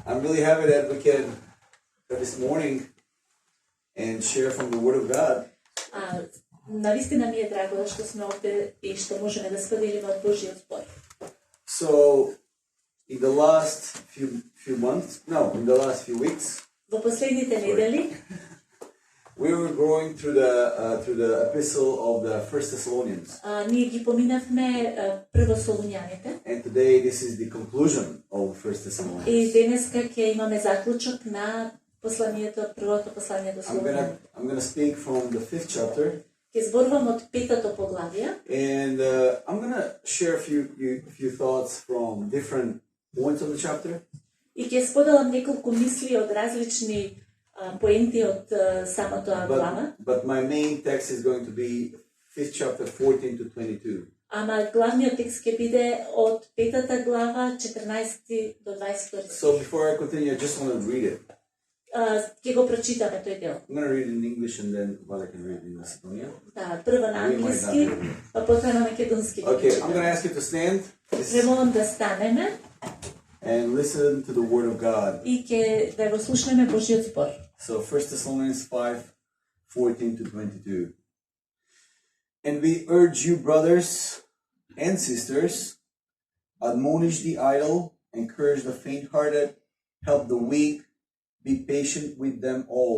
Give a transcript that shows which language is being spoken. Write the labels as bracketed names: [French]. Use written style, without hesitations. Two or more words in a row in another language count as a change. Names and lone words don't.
[English] really happy that we can this morning and share from the Word of God. [Macedonian] Навистина ми е драго што сме овде и што можеме да споделиме од Божјиот збор. [English] So, in the last few weeks, [Macedonian] Во последните недели [English] we were going through the epistle of the First Thessalonians. [Macedonian] Ние ги поминавме прво Солуњаните. [English] And today this is the conclusion of First Thessalonians. [Macedonian] И денеска ќе имаме заклучок на посланието, првото послание до Солуњаните. [English] I'm going to speak from the 5th chapter. [Macedonian] Ќе зборувам од петото поглавие. [English] And I'm going to share a few thoughts from different points of the chapter. [Macedonian] И ќе споделам неколку мисли од различни поенти од самото глава. [English] But my main text is going to be 5th chapter 14 to 22. [Macedonian] Ама главниот текст ќе биде од петата глава 14 до 22. [English] So before I continue, I just want to read it. [Macedonian] Ќе го прочитаме тој дел. [English] I'm going to read it in English and then I can read it in Macedonian. [Macedonian] Да, прво на англиски, па потоа на македонски. [English] Okay, I'm going to ask you to stand. [Macedonian] Премолам да станеме [English] and listen to the Word of God. [Macedonian] И ќе да го слушнеме Божјиот збор. [English] So 1 Thessalonians 5:14 to 22. And we urge you, brothers and sisters, admonish the idle, encourage the faint-hearted, help the weak, be patient with them all.